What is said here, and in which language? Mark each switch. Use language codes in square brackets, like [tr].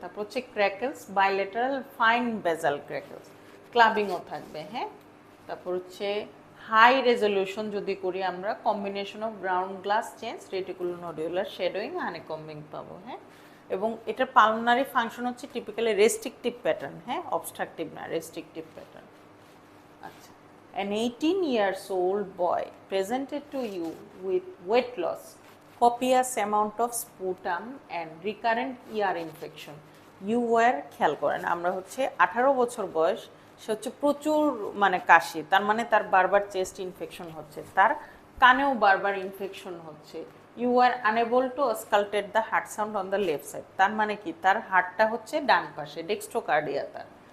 [bn] তারপর হচ্ছে ক্র্যাকেলস, bilateral fine বেজাল ক্র্যাকেলস, ক্লাবিংও থাকবে। হ্যাঁ, তারপর হচ্ছে হাই রেজলিউশন যদি করি আমরা, combination of ground glass change, রেটিকুলোনোডিউলার শেডোয়িং, হানিকম্বিং পাবো। হ্যাঁ, এবং এটার পালমোনারি ফাংশন হচ্ছে টিপিক্যালি রেস্ট্রিকটিভ প্যাটার্ন। হ্যাঁ, অবস্ট্রাকটিভ না, রেস্ট্রিকটিভ প্যাটার্ন। [en] আচ্ছা, an 18 years old boy presented to you with weight loss, copious amount of sputum and recurrent ear infection. You were, [bn] খেয়াল করেন, আমরা হচ্ছে 18 বছর বয়স, সে হচ্ছে প্রচুর মানে কাশি, তার মানে তার বারবার চেস্ট ইনফেকশন হচ্ছে, তার কানেও বারবার ইনফেকশন হচ্ছে। [en] you are unable to auscultate the heart sound on the left side, [bn] তার মানে কি তার হার্টটা হচ্ছে ডান পাশে, ডেক্সট্রোকার্ডিয়া তার।